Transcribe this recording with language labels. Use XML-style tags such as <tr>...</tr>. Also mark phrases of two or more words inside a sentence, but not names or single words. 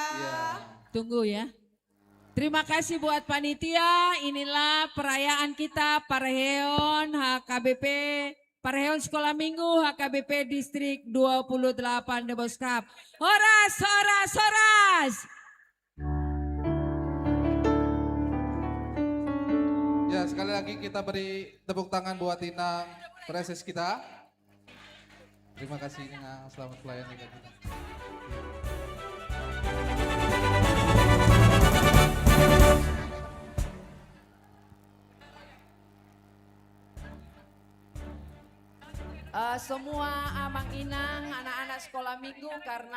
<id>Tunggu ya. Terima kasih buat panitia. Inilah perayaan kita Parheon HKBP, Parheon Sekolah Minggu HKBP Distrik 28 Deboskap. Horas, horas, horas. Ya, sekali lagi kita beri tepuk tangan buat Inang preses kita. Terima kasih Inang, selamat melayani kita. Semua</id> <bbc>Amang Inang,</bbc> <id>anak-anak sekolah minggu, karena</id>